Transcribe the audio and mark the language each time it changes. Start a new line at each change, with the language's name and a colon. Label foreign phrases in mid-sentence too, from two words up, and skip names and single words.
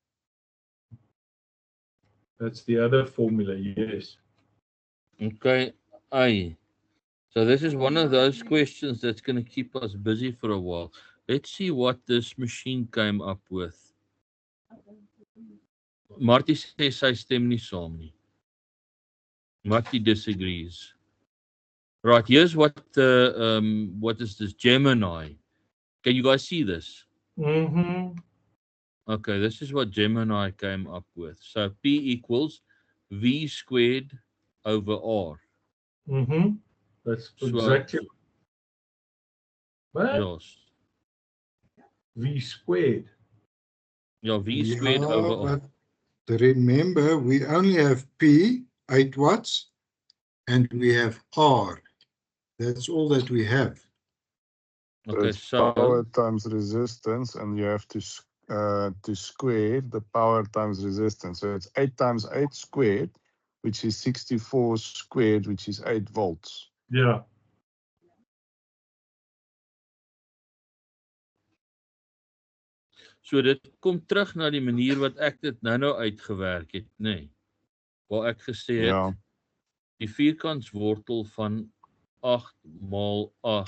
English: That's the other formula, yes. Okay, A. So this is one of those questions that's going to keep us busy for a while. Let's see what this machine came up with.
Afrikaans: Marty sê sy stem nie saam nie.
English: Marty disagrees. Right, here's what is this? Gemini. Can you guys see this? Mm-hmm. Okay, this is what Gemini came up with. So P equals V squared over R. Mm-hmm. That's exactly.
Afrikaans: Wat? Ja,
English: V squared.
Afrikaans: ja,
English: V squared over R. but remember, we only have P, 8 watts, and we have R. That's all that we have. Okay, It's power so times resistance, and you have to square the power times resistance. So it's 8 times 8 squared, which is 64 squared, which is 8 volts.
Afrikaans: Ja. so dit kom terug na die manier wat ek dit nou uitgewerk het, nê. Nee. Waar ek gesê het, Ja, die vierkantswortel van 8 maal 8